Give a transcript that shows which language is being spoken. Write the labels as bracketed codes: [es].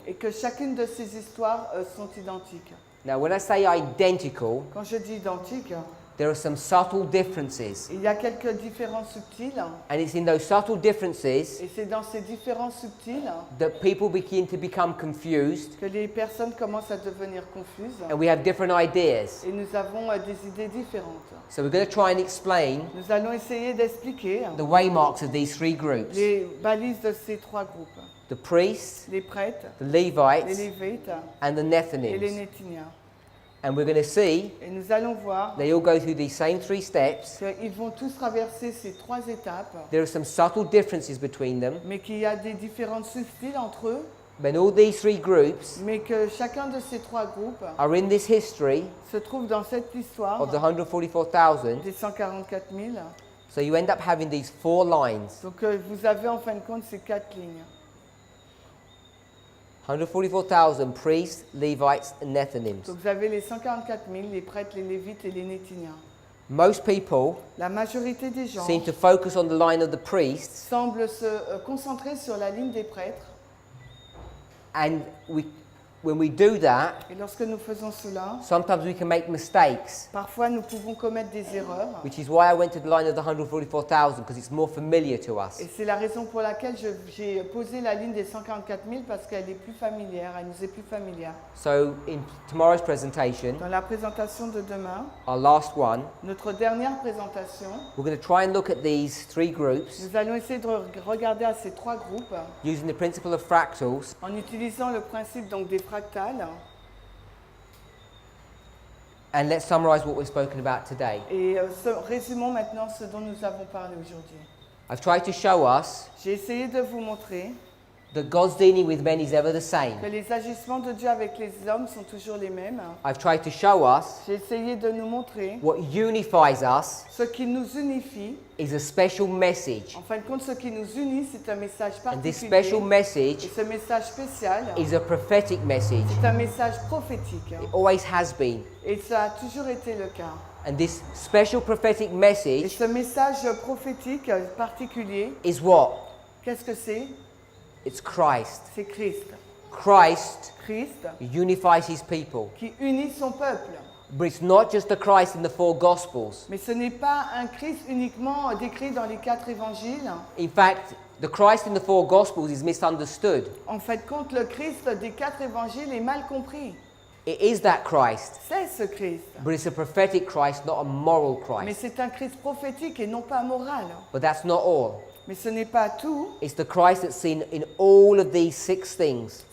[fr] et que chacune de ces histoires sont identiques. [en] Now, when I say identical, [fr] Quand je dis identiques, [en] there are some subtle differences, [fr] il y a quelques différences subtiles [en] and it's in those subtle differences [fr] et c'est dans ces différences subtiles [en] that people begin to become confused, [fr] que les personnes commencent à devenir confuses [en] and we have different ideas. [fr] et nous avons des idées différentes. [en] So we're going to try and explain [fr] Nous allons essayer d'expliquer [en] the waymarks of these 3 groups: [fr] les balises de ces 3 groupes. [en] the priests, [fr] Les prêtres, [en] the [fr] les [en] Levites, [fr] Lévites [en] and the [fr] et les [en] Nethinims. [fr] Néthiniens. [en] And we're going to see [fr] Et nous allons voir [en] they all go through these same 3 steps. [fr] qu'ils vont tous traverser ces 3 étapes, [en] There are some subtle differences between them, [fr] mais qu'il y a des différences subtiles entre eux, [en] but all these 3 groups [fr] mais que chacun de ces 3 groupes [en] are in this history [fr] se trouve dans cette histoire [en] of the 144,000. [fr] des 144 000. [en] So you end up having these 4 lines: [fr] Donc vous avez en fin de compte ces 4 lignes. [en] 144,000 priests, Levites, and Nethinims. [fr] Donc vous avez les 144 000, les prêtres, les Lévites et les Néthiniens. [en] Most people [fr] La majorité des gens [en] seem to focus on the line of the priests, [fr] semblent se concentrer sur la ligne des prêtres. [en] and when we do that, [fr] Et lorsque nous faisons cela, [en] sometimes we can make mistakes, [fr] parfois nous pouvons commettre des erreurs. [en] which is why I went to the line of the 144,000, because it's more familiar to us. [fr] Et c'est la raison pour laquelle j'ai posé la ligne des 144 000 parce qu'elle est plus familière, elle nous est plus familière. [en] So in tomorrow's presentation, [fr] Dans la présentation de demain, [en] our last one, [fr] notre dernière présentation, [en] we're going to try and look at these 3 groups [fr] nous allons essayer de regarder à ces 3 groupes [en] using the principle of fractals, [fr] en utilisant le principe donc des fractales. [en] and let's summarize what we've spoken about today. [fr] Et résumons maintenant ce dont nous avons parlé aujourd'hui. [en] I've tried to show us [fr] J'ai essayé de vous montrer [en] that God's dealing with men is ever the [fr] que [en] same. [fr] les agissements de Dieu avec les hommes sont toujours les mêmes. [en] I've tried to show us [fr] J'ai essayé de nous montrer [en] what unifies us [fr] ce qui nous unifie. [en] is a special message. [fr] En fin de compte, ce qui nous unit, c'est un message [en] And this [fr] particulier. [en] special [fr] Et [en] message [fr] ce message spécial, [en] is a prophetic message. [fr] c'est un message prophétique. [en] It always has been. [fr] Et ça a toujours été le cas. [en] And this special prophetic [fr] Et [en] message [fr] ce message prophétique particulier, [en] is what? [fr] qu'est-ce que c'est? [en] It's Christ. [fr] C'est Christ. [en] Christ [fr] Christ [en] unifies his people. [fr] qui unit son peuple. [en] But it's not just the Christ in the 4 Gospels. [fr] Mais ce n'est pas un Christ uniquement décrit dans les 4 évangiles. [en] In fact, the Christ in the 4 Gospels is misunderstood. [fr] En fait, compte le Christ des 4 évangiles est mal compris. [en] It is that Christ, [fr] C'est ce Christ. [en] but it's a prophetic Christ, not a moral [fr] Mais [en] Christ. [fr] c'est un Christ prophétique et non pas moral. [en] But that's not all. [fr] Mais ce n'est pas tout. [en] It's the Christ that's seen in all of these 6 things,